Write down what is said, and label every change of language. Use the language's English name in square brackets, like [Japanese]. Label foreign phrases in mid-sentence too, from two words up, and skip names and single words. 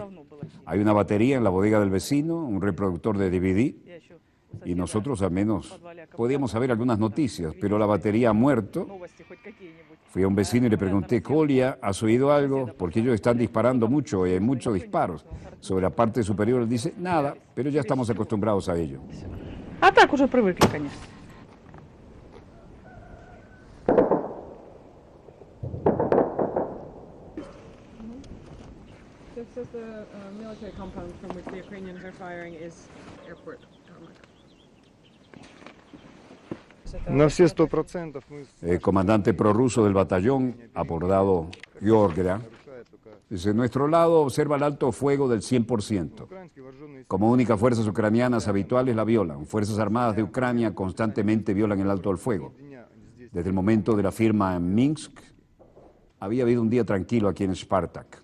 [Spanish] Hay una batería en la bodega del vecino, un reproductor de DVD, y nosotros al menos podíamos saber algunas noticias, pero la batería ha muerto. Fui a un vecino y le pregunté, Kolia, ¿has oído algo? Porque ellos están disparando mucho, hay muchos disparos sobre la parte superior. Él dice, nada, pero ya estamos acostumbrados a ello. [Russian] А так уже привыкли, конечно. [English] This is the military compound from which the Ukrainians are firing is airport tarmac. [Russian] На все 100% мы... [Spanish] El comandante prorruso del batallón, apodado Georgia, dice, nuestro lado observa el alto fuego del 100%. Como únicas fuerzas ucranianas habituales la violan. Fuerzas armadas de Ucrania constantemente violan el alto del fuego. Desde el momento de la firma en Minsk, había habido un día tranquilo aquí en Spartak.